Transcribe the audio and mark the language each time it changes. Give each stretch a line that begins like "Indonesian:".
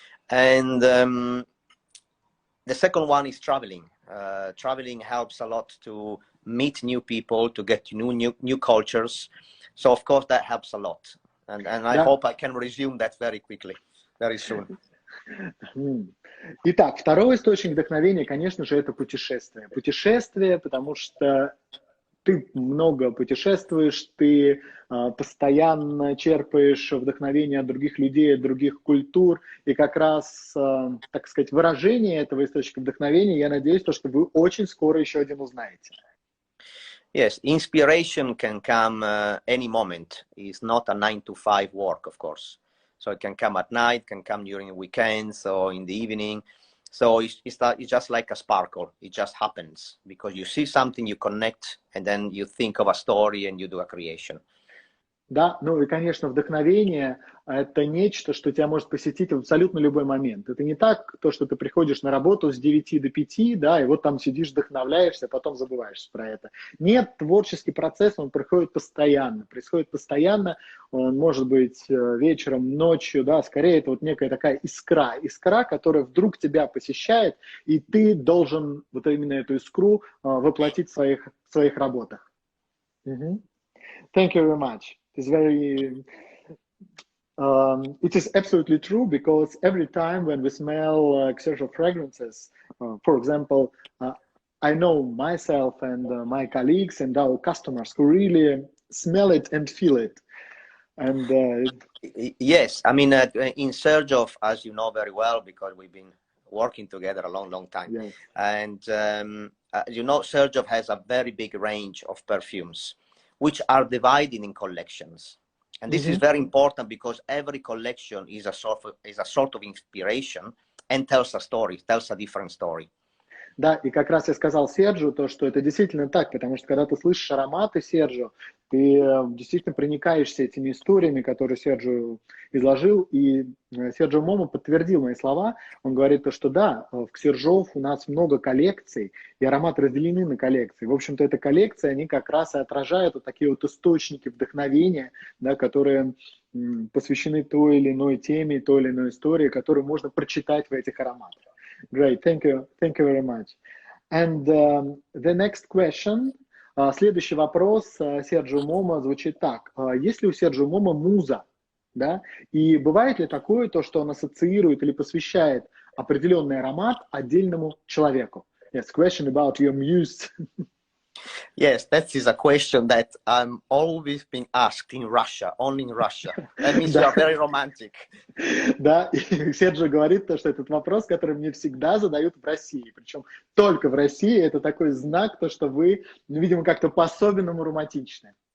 English: And the second one is traveling. Traveling helps a lot to meet new people, to get to know new cultures. So, of course, that helps a lot. And I hope I can resume that very quickly, very soon.
Russian: Итак, второй источник вдохновения, конечно же, это путешествие. Путешествие, потому что ты много путешествуешь, ты постоянно черпаешь вдохновение от других людей, от других культур, и как раз, так сказать, выражение этого источника вдохновения, я надеюсь, что вы очень скоро еще один узнаете.
English: Yes, inspiration can come any moment. It's not a 9-to-5 work, of course. So it can come at night, can come during weekends or in the evening. So it's just like a sparkle. It just happens because you see something, you connect, and then you think of a story and you do a creation.
Russian: Да, ну и, конечно, вдохновение – это нечто, что тебя может посетить в абсолютно любой момент. Это не так, то, что ты приходишь на работу с 9 до 5, да, и вот там сидишь, вдохновляешься, а потом забываешь про это. Нет, творческий процесс, он происходит постоянно, он может быть вечером, ночью, да, скорее это вот некая такая искра, которая вдруг тебя посещает, и ты должен вот именно эту искру воплотить в своих работах.
English: Thank you very much. It's it is absolutely true because every time when we smell Xerjoff fragrances, for example, I know myself and my colleagues and our customers who really smell it and feel it. And yes, I mean, in Serджо, as you know very well, because we've been working together a long time. Yes. And you know, Serджo has a very big range of perfumes, which are divided in collections. And this is very important because every collection is a sort of inspiration and tells a story, tells a different story.
Russian: Да, и как раз я сказал Серджо, то, что это действительно так, потому что когда ты слышишь ароматы Серджо, ты действительно проникаешься этими историями, которые Серджо изложил, и Серджо Момо подтвердил мои слова. Он говорит то, что да, в Xerjoff у нас много коллекций, и ароматы разделены на коллекции. В общем-то, эта коллекция, они как раз и отражают вот такие вот источники вдохновения, да, которые посвящены той или иной теме, той или иной истории, которую можно прочитать в этих ароматах.
English: Great, thank you very much. And the next question,
Russian: следующий вопрос Серджо Момо звучит так. Есть ли у Серджо Момо муза? Да? И бывает ли такое, то, что он ассоциирует или посвящает определенный аромат отдельному человеку?
English: Yes, question about your muse. Yes, that is a question that I'm always being asked in Russia, only in Russia. That means you are very romantic.
Russian: Да, и Серджо говорит, что этот вопрос, который мне всегда задают в России, причем только в России, это такой знак, то, что вы, видимо, как-то по-особенному романтичны.